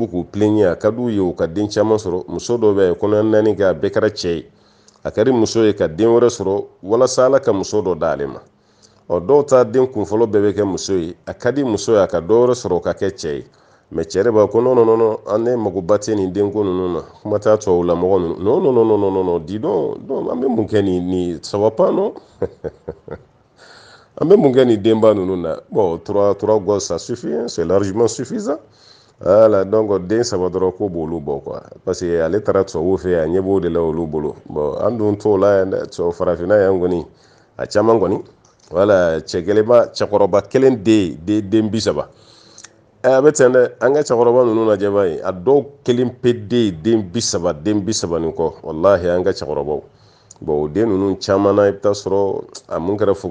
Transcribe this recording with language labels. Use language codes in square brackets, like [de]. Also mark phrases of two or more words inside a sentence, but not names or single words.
[bm] b'u k'u plaigner a ka d'u ye u ka den caman sɔrɔ muso dɔ bɛ yen kɔnɔ naani kɛ a bɛɛ kɛra cɛ ye a kɛra muso ye ka den wɛrɛ sɔrɔ walasa Ala ka muso dɔ d'ale ma dɔw ta den kunfɔlɔ bɛɛ bɛ kɛ muso ye a ka di muso ye a ka dɔ wɛrɛ sɔrɔ o ka kɛ cɛ ye mais cɛ de b'a ko [fr] non non non [bm] an ne magoba tɛ nin denko ninnu na kuma t'a tubabu la mɔgɔ ninnu [fr] non non non non non dis donc [bm] an bɛ mun kɛ nin [fr] ça va pas non [bm] an bɛ mun kɛ nin denba ninnu na [fr] bon trois gosses ça suffit hein, c'est largement suffisant voilà donc [bm] den saba dɔrɔn ko b'olu bɔ quoi [fr] parce que [bm] ale taara tubabu fɛ a ɲɛ b'o de la olu bolo bon an dun t'o la yan dɛ tubabu farafinna yan kɔni a caman kɔni wala cɛkɔrɔba kelen den 30 a bɛ ten dɛ an ka cɛkɔrɔba ninnu lajɛ b'a ye a dɔw kelen pe den 30 nin kɔ wallahi an ka cɛkɔrɔbaw bon o den ninnu caman na i bɛ taa sɔrɔ a mun kɛra fugari